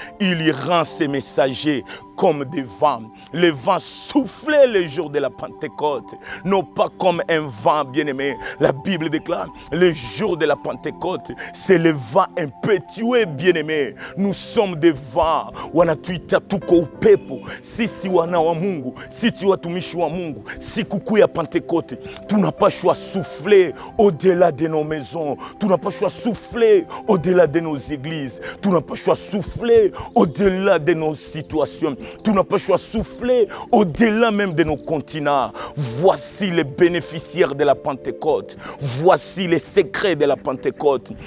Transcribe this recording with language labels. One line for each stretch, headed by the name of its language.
French: Il y rend ses messagers comme des vents. Le vent soufflait le jour de la Pentecôte, non pas comme un vent bien-aimé. La Bible déclare, le jour de la Pentecôte, c'est le vent impétueux bien-aimé. Nous sommes des vents.
Swahili: Wanatuita tuko upepo. Sisi wana wa Mungu, sisi watumishi wa Mungu. Sikukuu ya Pentecôte, tunapaswa
French: souffler au-delà de nos maisons.
Swahili: Tunapaswa
French: souffler au-delà de nos églises. Tunapaswa souffler au-delà de nos situations.
Swahili: Tunapaswa
French: souffler au-delà même de nos continents. Voici les bénéficiaires de la Pentecôte. Voici les secrets de la Pentecôte.